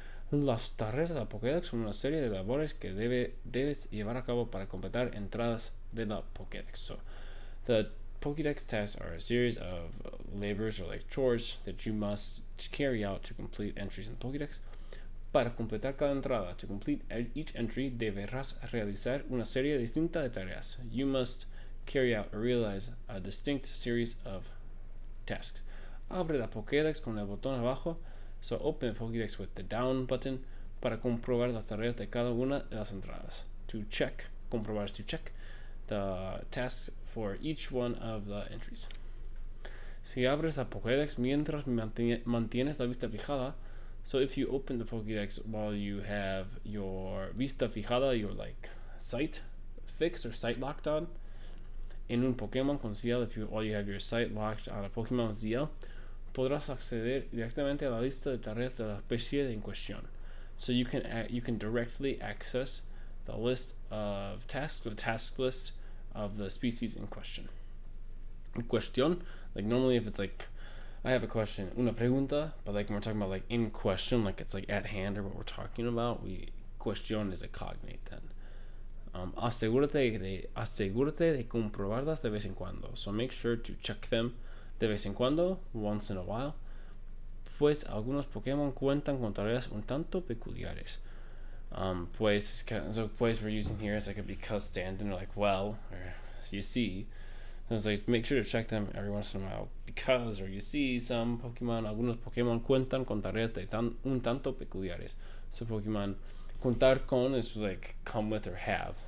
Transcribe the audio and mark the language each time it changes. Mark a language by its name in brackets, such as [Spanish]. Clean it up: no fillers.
[Spanish] Las tareas de la Pokédex son una serie de labores que debes llevar a cabo para completar entradas de la Pokédex. [English] So, the Pokédex tasks are a series of labors or like chores that you must carry out to complete entries in the Pokédex. [Spanish] Para completar cada entrada, [English] to complete each entry, [Spanish] deberás realizar una serie distinta de tareas. [English] You must carry out or realize a distinct series of tasks. [Spanish] Abre la Pokédex con el botón abajo. [English] So open the Pokédex with the down button [Spanish] para comprobar las tareas de cada una de las entradas. [English] To check, [Spanish] comprobar [English] is to check the tasks for each one of the entries. [Spanish] Si abres la Pokédex mientras mantienes la vista fijada, [English] so if you open the Pokédex while you have your vista fijada, your like sight fixed or sight locked on, [Spanish] en un Pokémon con CL, [English] while you have your sight locked on a Pokémon with ZL, [Spanish] podrás acceder directamente a la lista de tareas de la especie en cuestión. [English] So you can directly access the list of tasks, or the task list of the species in question. En cuestión, like normally if it's like, I have a question, [Spanish] una pregunta, [English] but like when we're talking about like in question, like it's like at hand or what we're talking about, cuestión is a cognate then. [Spanish] Asegúrate de comprobarlas de vez en cuando. [English] So make sure to check them de vez en cuando, once in a while, [Spanish] pues algunos Pokémon cuentan con tareas un tanto peculiares. [English] Pues we're using here as like a because stand-in, or like well, or you see. So it's like make sure to check them every once in a while, because, or you see some Pokémon, [Spanish] algunos Pokémon cuentan con tareas un tanto peculiares. [English] So Pokémon, [Spanish] contar con [English] is like come with or have.